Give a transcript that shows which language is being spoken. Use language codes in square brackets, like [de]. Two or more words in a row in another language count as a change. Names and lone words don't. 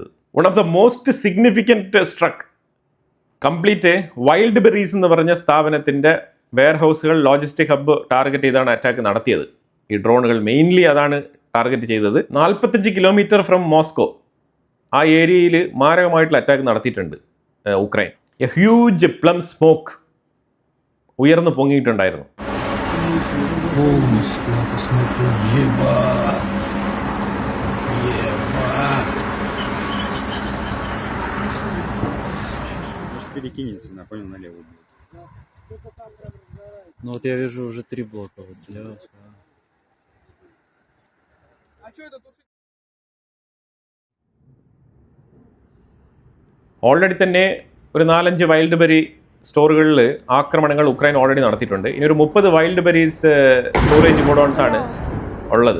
[en] one of the most significant struck complete [ml] വൈൽഡ് ബെറീസ് എന്ന് പറഞ്ഞ സ്ഥാപനത്തിൻ്റെ വെയർഹൗസുകൾ, [en] logistic hub [ml] ടാർഗറ്റ് ചെയ്താണ് അറ്റാക്ക് നടത്തിയത്. ഈ ഡ്രോണുകൾ മെയിൻലി അതാണ് ടാർഗറ്റ് ചെയ്തത്. 45 [en] kilometer from [ml] മോസ്കോ ആ ഏരിയയിൽ മാരകമായിട്ടുള്ള അറ്റാക്ക് നടത്തിയിട്ടുണ്ട് ഉക്രൈൻ. [en] a huge plume smoke [ml] ഉയർന്നു പൊങ്ങിയിട്ടുണ്ടായിരുന്നു. [ru] Перекинется, на понял, налево будет. Ну вот я вижу уже 3 блока вот слева. [ml] ഓൾറെഡി തന്നെ ഒരു 4-5 വൈൽഡ് ബെറി സ്റ്റോറുകളിൽ ആക്രമണങ്ങൾ ഉക്രൈൻ ഓൾറെഡി നടത്തിയിട്ടുണ്ട്. ഇനി ഒരു 30 വൈൽഡ് ബെറീസ് [en] storage godowns [ml] ആണ് ഉള്ളത്.